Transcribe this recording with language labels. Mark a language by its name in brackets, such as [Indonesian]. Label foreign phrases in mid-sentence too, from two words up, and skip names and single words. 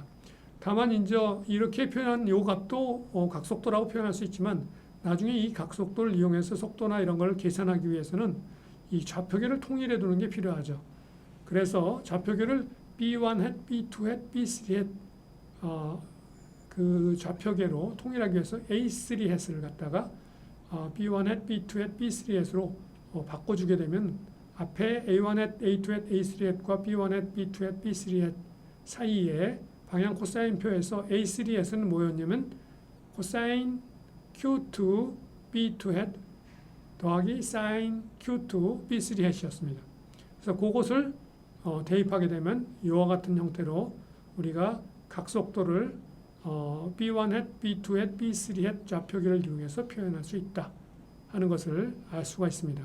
[Korean] 다만 이제 이렇게 표현한 요 값도 각속도라고 표현할 수 있지만 나중에 이 각속도를 이용해서 속도나 이런 걸 계산하기 위해서는 이 좌표계를 통일해 두는 게 필요하죠. 그래서 좌표계를 B1 hat, B2 hat, B3 hat 그 좌표계로 통일하기 위해서 A3 hat을 갖다가 B1 hat, B2 hat, B3 hat으로 바꿔주게 되면 앞에 A1 hat, A2 hat, A3 hat과 B1 hat, B2 hat, B3 hat 사이에 방향 코사인표에서 A3 hat은 뭐였냐면 코사인 Q2 B2 hat 더하기 사인 Q2 B3 hat이었습니다. 그래서 그것을 대입하게 되면 이와 같은 형태로 우리가 각속도를 B1 hat, B2 hat, B3 hat 좌표계를 이용해서 표현할 수 있다 하는 것을 알 수가 있습니다.